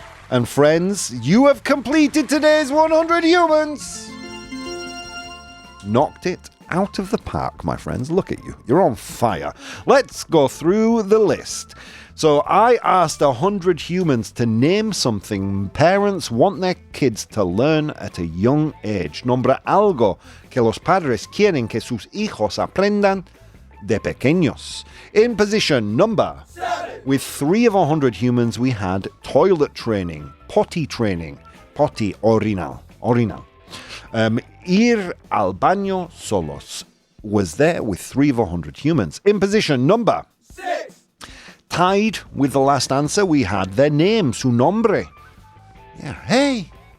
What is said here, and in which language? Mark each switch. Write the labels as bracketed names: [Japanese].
[English] And friends, you have completed today's 100 humans. Knocked it out of the park, my friends. Look at you. You're on fire. Let's go through the list. So I asked 100 humans to name something parents want their kids to learn at a young age. [Spanish] Nombra algo que los padres quieren que sus hijos aprendan de pequeños. [English] In position number 7. With 3 of 100 humans, we had toilet training, potty, orinal. [Spanish] Ir al baño solos [English] was there with 3 of 100 humans. In position number 6. Tied with the last answer, we had their name, [Spanish] su nombre. [English] Yeah, hey.